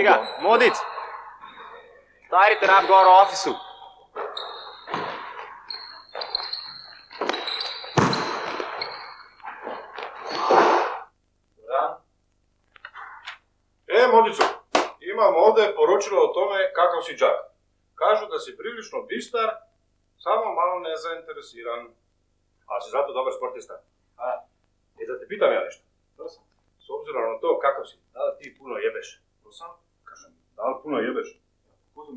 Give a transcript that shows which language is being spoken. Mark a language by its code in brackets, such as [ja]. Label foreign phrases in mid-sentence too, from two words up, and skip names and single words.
[sl] Ega, Modic! Stari te rab gor v ofisu. [sr] Modico, imam ovdje poročilo o tome kakav si džak. Kažu da si prilično bistar, samo malo nezainteresiran. Ali si zato dobar sportista? Da te pitam ja nešto. S obzirom na to kakav si, da li ti puno jebeš? To sam? Kažem, da li puno jebeš?